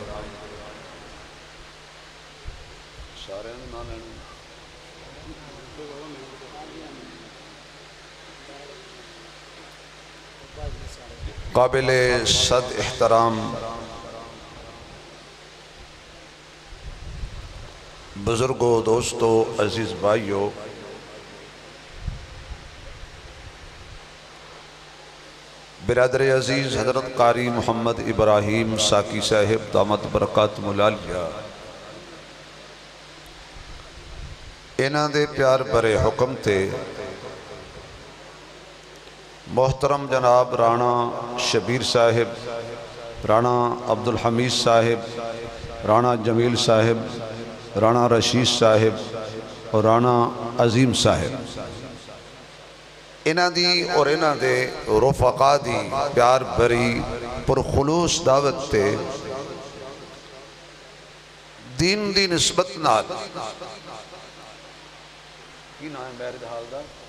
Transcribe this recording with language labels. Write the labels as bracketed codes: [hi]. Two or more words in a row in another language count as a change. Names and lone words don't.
[pa] قابل عزت احترام بزرگوں، دوستوں، عزیز بھائیوں, برادر عزیز حضرت قاری محمد ابراہیم ساقی صاحب دامت برکاتہ العالیہ, انہاں دے پیار بھرے حکم تے محترم جناب رانا شبیر صاحب، رانا عبدالحمید صاحب، رانا جمیل صاحب، رانا رشید صاحب اور رانا عظیم صاحب، انہاں دی اور انہاں دے رفقاء دی پیار بھری پرخلوص دعوت تے دین دی نسبت نال کی نام ہے [en] marriage hall [pa] دا